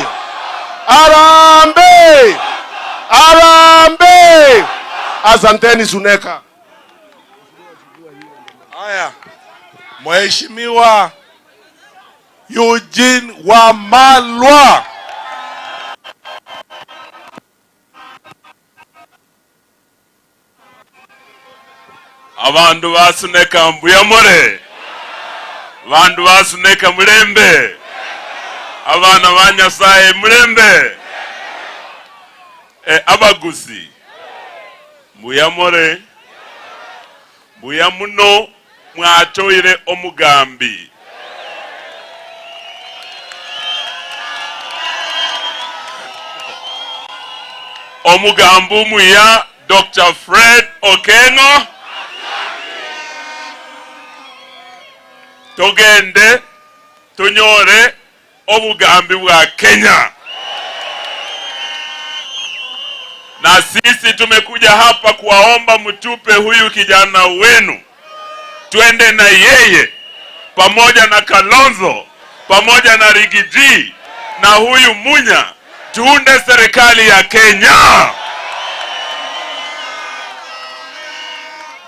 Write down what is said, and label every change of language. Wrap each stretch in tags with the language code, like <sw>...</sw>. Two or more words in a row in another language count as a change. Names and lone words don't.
<guz>Arambe! Arambe!</guz> <sw>Asanteni Suneka. Haya. Mheshimiwa Eugene Wamalwa.</sw> <guz>Abandu basuneka mbuyamore.</guz> <luy>Abandu basuneka mulembe. Abana ba Nyasaye mulembe.</luy> <guz>Abagusi mbuyamore. Mbuyamuno mwatoire omugambi. Omugambu muya Dr. Fred Okengo. Togende tunyore obugambi bwa Kenya.</guz> <sw>Na sisi tumekuja hapa kuwaomba mtupe huyu kijana wenu. Tuende na yeye pamoja na Kalonzo, pamoja na Rigiji na huyu Munya, tuunde serikali ya Kenya.</sw>